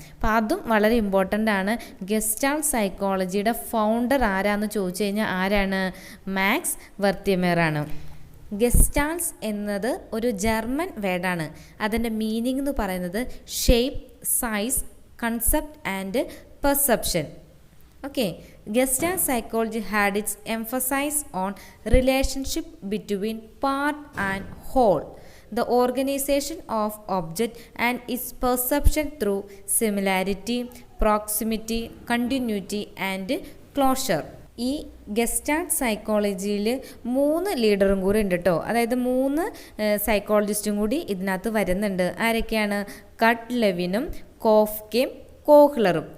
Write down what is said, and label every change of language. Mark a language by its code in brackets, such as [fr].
[ml] അപ്പോൾ അതും വളരെ ഇമ്പോർട്ടൻ്റ് ആണ്. ഗസ്റ്റാൾട്ട് സൈക്കോളജിയുടെ ഫൗണ്ടർ ആരാന്ന് ചോദിച്ചു കഴിഞ്ഞാൽ ആരാണ്? മാക്സ് വെർത്തിമേറാണ്. ഗസ്റ്റാൾട്ട്സ് എന്നത് ഒരു ജർമ്മൻ വേർഡാണ്. അതിൻ്റെ മീനിങ് എന്ന് പറയുന്നത് shape, size, concept and perception. [en] Okay, Gestalt psychology had its emphasis on relationship between part and whole, the organization of object and its perception through similarity, proximity, continuity and closure. [ml] ഈ gestalt സൈക്കോളജിയിൽ 3 ലീഡറും കൂടി ഉണ്ട് കേട്ടോ. അതായത് 3 സൈക്കോളജിസ്റ്റും കൂടി ഇതിനകത്ത് വരുന്നുണ്ട്. ആരൊക്കെയാണ്? കട്ട് ലെവിനും കോഫ്കയും കോഹ്ലറും.